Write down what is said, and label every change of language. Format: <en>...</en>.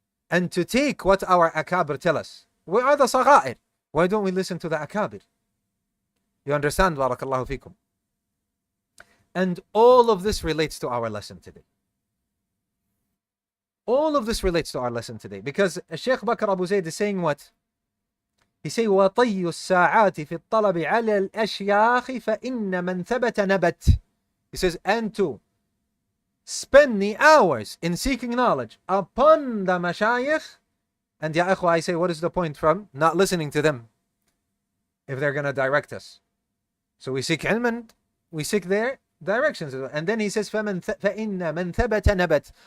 <en>And to take what our akabir tell us. We are the sagha'ir. Why don't we listen to the akabir? You understand? Barakallahu fikum. And all of this relates to our lesson today. All of this relates to our lesson today. Because Sheikh Bakr Abu Zayd is saying what? He says,</en> <ar>وَطَيُّ السَّاعَاتِ فِي الطَّلَبِ عَلَى الْأَشْيَاخِ فَإِنَّ مَنْ ثَبَتَ نَبَتْ.</ar> <en>He says, and to spend the hours in seeking knowledge upon the mashayikh. And ya ikhwa, I say, what is the point from not listening to them if they're going to direct us? So we seek ilm and we seek their directions. And then he says,</en> <ar>فَإِنَّ مَنْ ثَبَتَ نَبَتْ.</ar>